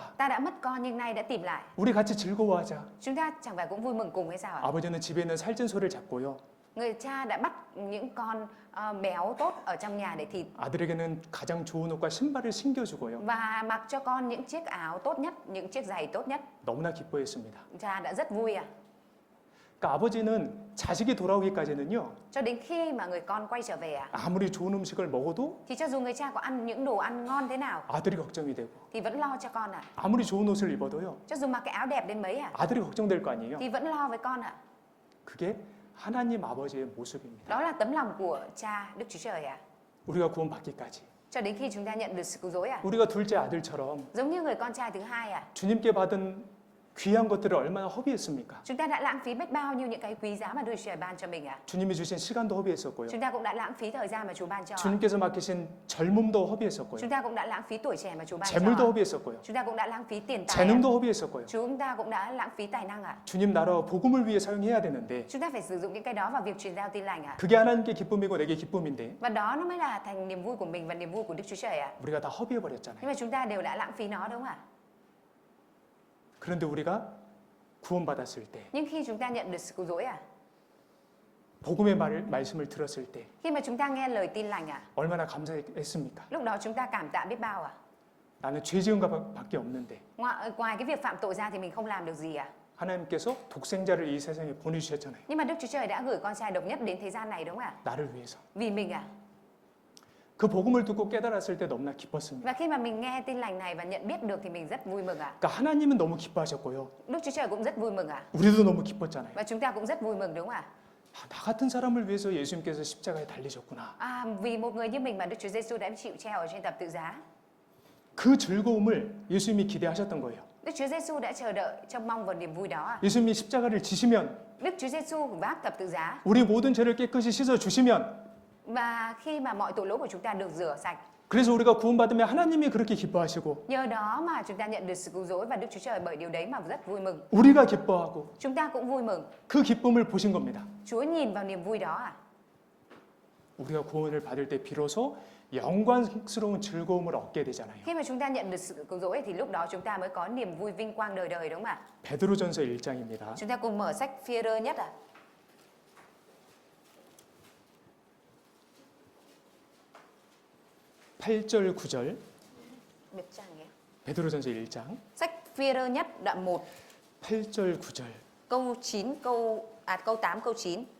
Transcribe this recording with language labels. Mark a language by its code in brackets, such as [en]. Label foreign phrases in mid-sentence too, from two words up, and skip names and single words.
[vi] Ta đã mất con nhưng nay đã tìm lại. [ko] 우리 같이 즐거워하자. [vi] Chúng ta chẳng phải cũng vui mừng cùng hay sao ạ? [ko] 아버지는 집에 있는 살찐 소를 잡고요. [vi] Người cha đã bắt những con béo tốt ở trong nhà để thịt. [ko] 아들에게는 가장 좋은 옷과 신발을 신겨주고요. [vi] Và mặc cho con những chiếc áo tốt nhất, những chiếc giày tốt nhất. [ko] 너무나 기뻐했습니다. [vi] Cha đã rất vui à. [ko] 그러니까 아버지는 자식이 돌아오기까지는요. [vi] Cho đến khi mà người con quay trở về à. [ko] 아무리 좋은 음식을 먹어도 [vi] Thì cho dù người cha có ăn những đồ ăn ngon thế nào [ko] 아들이 걱정이 되고 [vi] thì vẫn lo cho con à. [ko] 아무리 좋은 옷을 입어도요. [vi] Cho dù mặc cái áo đẹp đến mấy à [ko] 아들이 걱정될 거 아니에요. [vi] thì vẫn lo với con à. [ko] 그게 하나님 아버지의 모습입니다. [vi] Đó là tấm lòng của cha Đức Chúa Trời à. [ko] 우리가 구원받기까지. [vi] Cho đến khi chúng ta nhận được sự cứu rỗi à. [ko] 우리가 둘째 아들처럼 [vi] Giống như người con trai thứ hai à. [ko] 주님께 받은 귀한 것들을 얼마나 허비했습니까? [vi] Chúng ta đã lãng phí biết bao nhiêu những cái quý giá mà Đức Chúa Trời ban cho mình à. [ko] 주님이 주신 시간도 허비했었고요. [vi] Chúng ta cũng đã lãng phí thời gian mà Chúa ban cho. [ko] 주님께서 맡기신 젊음도 허비했었고요. [vi] Chúng ta cũng đã lãng phí tuổi trẻ mà Chúa ban [ko] 재물도 [vi] cho. [ko] 허비했었고요. [vi] Chúng ta cũng đã lãng phí tiền tài. [ko] 재능도 허비했었고요. [vi] Chúng ta cũng đã lãng phí tài năng ạ. [ko] 주님 나라 복음을 위해 사용해야 되는데 [vi] Chúng ta phải sử dụng những cái đó vào việc truyền giao tin lành ạ. [ko] 그게 하나님께 기쁨이고 내게 기쁨인데 [vi] Và đó nó mới là thành niềm vui của mình và niềm vui của Đức Chúa Trời ạ. [ko] 우리가 다 허비해버렸잖아요. [vi] Nhưng mà chúng ta đều đã lãng phí nó đúng không ạ? [ko] 그런데 우리가 구원받았을 때 [vi] Nhưng khi chúng ta nhận được sự cứu rỗi à, [ko] 복음의 말씀을 들었을 때 [vi] Khi mà chúng ta nghe lời tin lành [ko] 얼마나 감사했습니까? [vi] lúc đó chúng ta cảm tạ biết bao [ko] 나는 죄 지은 것밖에 없는데 [vi] Ngoài cái việc phạm tội ra thì mình không làm được gì [ko] 하나님께서 독생자를 이 세상에 보내주셨잖아요. [vi] Nhưng mà Đức Chúa Trời đã gửi con trai độc nhất đến thế gian này đúng không ạ? [ko] 나를 위해서. [vi] Vì mình [ko] 그 복음을 듣고 깨달았을 때 너무나 기뻤습니다. [vi] Và khi mà mình nghe tin lành này và nhận biết được thì mình rất vui mừng [ko] 그러니까 하나님은 너무 기뻐하셨고요. [vi] Đức Chúa Trời cũng rất vui mừng [ko] 우리도 너무 기뻤잖아요. [vi] Và chúng ta cũng rất vui mừng đúng không ạ? [ko] 나 같은 사람을 위해서 예수님께서 십자가에 달리셨구나. [vi] Vì một người như mình mà Đức Chúa Giêsu đã chịu treo ở trên thập tự giá. [ko] 그 즐거움을 예수님이 기대하셨던 거예요. [vi] Đức Chúa Giêsu đã chờ đợi trông mong vào niềm vui đó [ko] 예수님이 십자가를 지시면 [vi] Đức Chúa Giêsu vác thập tự giá [ko] 우리 모든 죄를 깨끗이 씻어 주시면 [vi] và khi mà mọi tội lỗi của chúng ta được rửa sạch. [ko] 그래서 우리가 구원받으면 하나님이 그렇게 기뻐하시고 [vi] Nhờ đó mà chúng ta nhận được sự cứu rỗi và Đức Chúa Trời bởi điều đấy mà rất vui mừng. [ko] 우리가 기뻐하고 [vi] Chúng ta cũng vui mừng. [ko] 그 기쁨을 보신 겁니다. [vi] Chúa nhìn vào niềm vui đó [ko] 우리가 구원을 받을 때 비로소 영광스러운 즐거움을 얻게 되잖아요. [vi] Khi mà chúng ta nhận được sự cứu rỗi thì lúc đó chúng ta mới có niềm vui vinh quang đời đời đúng không ạ? [ko] 베드로전서 1장입니다. [vi] Chúng ta cùng mở sách Phi-e-rơ nhất [ko] 8절 9절 [vi] Biết trang nhé. [ko] 베드로전서 1장 [vi] Sách Phi-e-rơ nhất đoạn 1 [ko] 8절 9절 [vi] câu 9 câu 8 câu 9.